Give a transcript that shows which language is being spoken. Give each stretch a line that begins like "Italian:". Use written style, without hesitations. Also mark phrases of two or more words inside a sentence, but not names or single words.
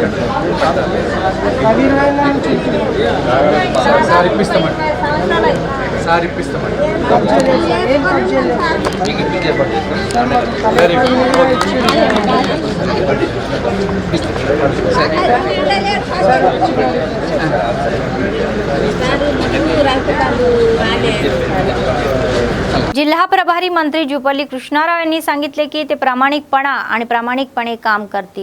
Telugu: ఇప్పిస్తామండి. సార్ ఇప్పిస్తామండి మీకు ఇప్పించి ఏర్పాటు చేస్తాం. వెరీ
Marathi: जिल्हा प्रभारी मंत्री जुपल्ली कृष्णाराव यांनी सांगितले की ते प्रामाणिकपणे काम करतील.